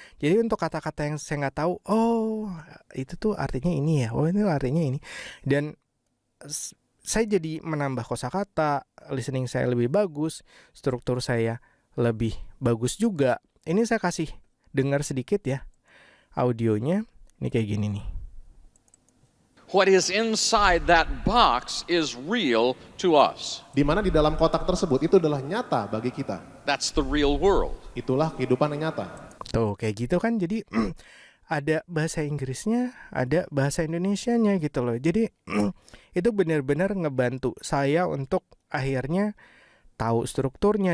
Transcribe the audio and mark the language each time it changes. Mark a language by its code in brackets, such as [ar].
[id] Jadi untuk kata-kata yang saya nggak tahu, itu tuh artinya ini ya, ini artinya ini. Dan saya jadi menambah kosakata, listening saya lebih bagus, struktur saya lebih bagus juga. Ini saya kasih dengar sedikit ya audionya. Ini kayak gini nih. [en] What is inside that box is real to us. [id] Di mana di dalam kotak tersebut itu adalah nyata bagi kita. [en] That's the real world. [id] Itulah kehidupan yang nyata. Tuh kayak gitu kan. Jadi ada bahasa Inggrisnya, ada bahasa Indonesianya gitu loh. Jadi itu benar-benar ngebantu saya untuk akhirnya tahu strukturnya.